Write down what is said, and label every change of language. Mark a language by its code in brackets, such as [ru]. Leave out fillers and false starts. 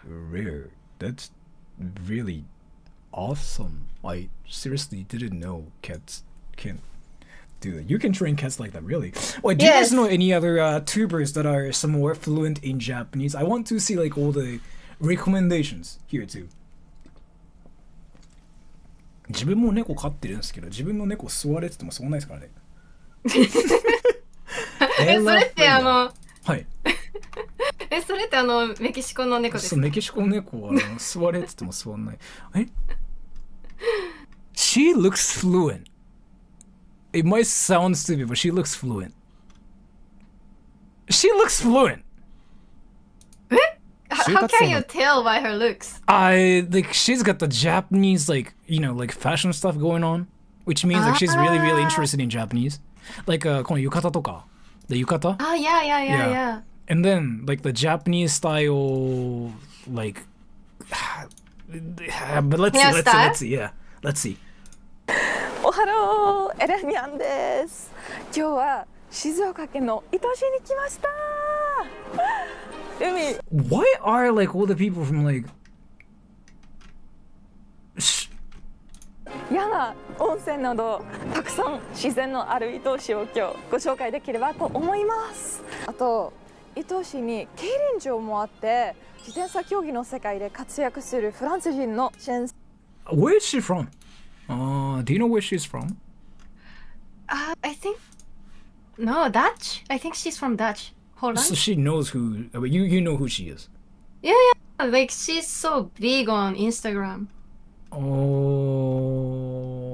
[en] rare. That's really awesome. I seriously didn't know cats can do that. You can train cats like that, really. Wait, do you guys know any other tubers that are somewhat fluent in Japanese? I want to see like all the recommendations here too. [ja] 自分も猫飼ってるんですけど、自分の猫座れって言っても座んないですからね。それってはい。それってメキシコの猫ですか？そう、メキシコの猫は座れって言っても座んない。 [en] She looks fluent. It might sound stupid, but she looks fluent. She looks fluent. How can you tell by her looks? She's got the Japanese like fashion stuff going on, which means like she's really interested in Japanese. Like [ja] この浴衣とか、 [en] the 浴衣? Yeah. And then like the Japanese style like but let's see. Yeah. Let's see. [ja] おはろー、エレミアンです。今日は静岡県の伊東市に来ました。海。 [en] Why are like all the people from like [ja] 山、温泉などたくさん自然のある伊東市を今日ご紹介できればと思います。あと伊東市に競輪場もあって自転車競技の世界で活躍するフランス人の先生。 [en] Where is she from? Do you know where she's from? I think no, Dutch. I think she's from Dutch. Hold on. So she knows who. You know who she is. Yeah. Like she's so big on Instagram. Oh.